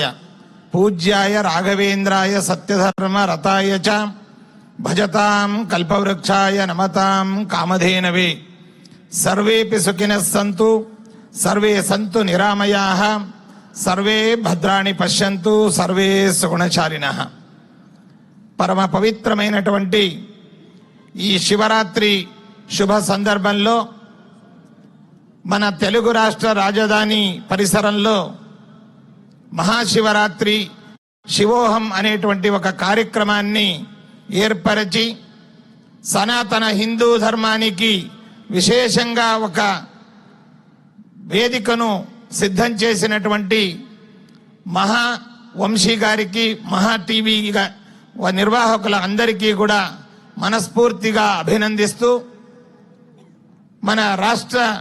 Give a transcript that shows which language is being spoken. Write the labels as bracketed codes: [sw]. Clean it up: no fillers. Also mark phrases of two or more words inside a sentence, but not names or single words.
[sa] पूज्याय राघवेन्द्राय सत्यधर्मरताय च भजतां कल्पवृक्षाय नमतां कामधेनवे। सर्वेपि सुखिनः सन्तु सर्वे सन्तु निरामयाः सर्वे भद्राणि पश्यन्तु सर्वे सुगुणशालिनः। [te] పరమ పవిత్రమైనటువంటి ఈ శివరాత్రి శుభ సందర్భంలో మన తెలుగు రాష్ట్ర రాజధాని పరిసరంలో మహాశివరాత్రి శివోహం అనేటువంటి ఒక కార్యక్రమాన్ని ఏర్పరిచి సనాతన హిందూ ధర్మానికి విశేషంగా ఒక వేదికను సిద్ధం చేసినటువంటి మహా వంశీ గారికి, మహా టీవీ నిర్వాహకుల అందరికీ కూడా మనస్ఫూర్తిగా అభినందిస్తూ, మన రాష్ట్ర